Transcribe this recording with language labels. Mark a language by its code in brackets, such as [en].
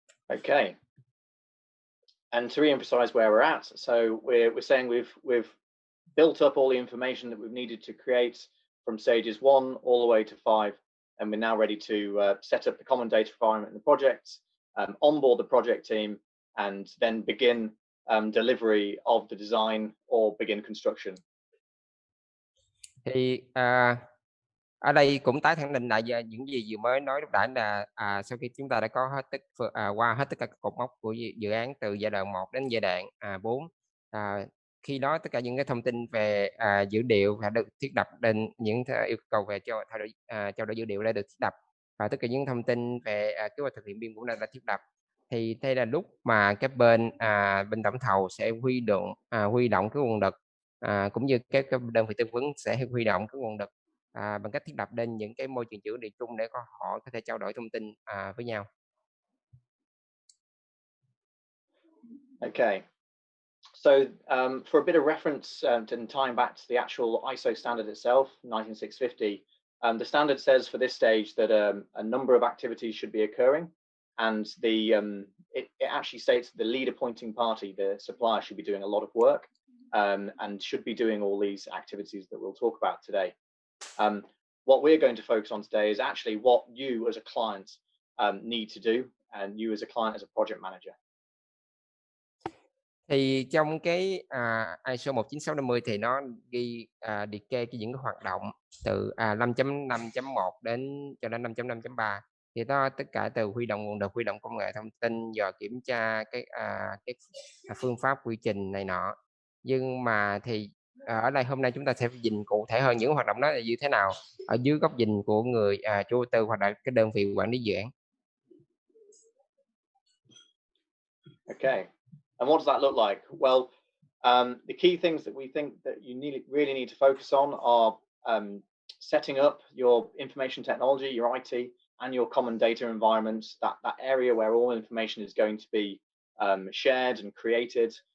[en] Okay, and to re-emphasize where we're at, so we're saying we've built up all the information that we've needed to create from stages 1 all the way to 5, and we're now ready to set up the common data environment in the project, onboard the project team, and then begin delivery of the design or begin construction. [vi] Thì ở đây cũng tái khẳng định lại những gì vừa mới nói lúc nãy là sau khi chúng ta đã có qua hết tất cả các cột mốc của dự án từ giai đoạn 1 đến giai đoạn 4, khi đó tất cả những cái thông tin về dữ liệu đã được thiết lập lên, những yêu cầu về trao đổi dữ liệu đã được thiết lập, và tất cả những thông tin về kế hoạch thực hiện BIM cũng đã thiết lập. Thì đây là lúc mà các bên tổng thầu sẽ huy động cái nguồn lực, cũng như các đơn vị tư vấn sẽ huy động cái nguồn lực bằng cách thiết lập lên những cái môi trường dữ liệu chung để họ có thể trao đổi thông tin với nhau. [en] Okay, so for a bit of reference and tying back to the actual ISO standard itself, 19650, the standard says for this stage that a number of activities should be occurring, and it actually states the lead appointing party, the supplier, should be doing a lot of work and should be doing all these activities that we'll talk about today. What we're going to focus on today is actually what you as a client need to do, and you as a client as a project manager. [vi] Thì trong cái ISO 19650 thì nó ghi liệt kê những cái hoạt động từ 5.5.1 đến cho đến 5.5.3, thì nó tất cả từ huy động nguồn lực, huy động công nghệ thông tin, dò kiểm tra cái phương pháp quy trình này nọ. Nhưng mà thì ở đây hôm nay chúng ta sẽ nhìn cụ thể hơn những hoạt động đó là như thế nào ở dưới góc nhìn của người chủ đầu tư hoặc là cái đơn vị quản lý dự án. [en] Okay, and what does that look like? Well, the key things that we think that you really need to focus on are setting up your information technology, your IT, and your common data environment, that area where all information is going to be shared and created.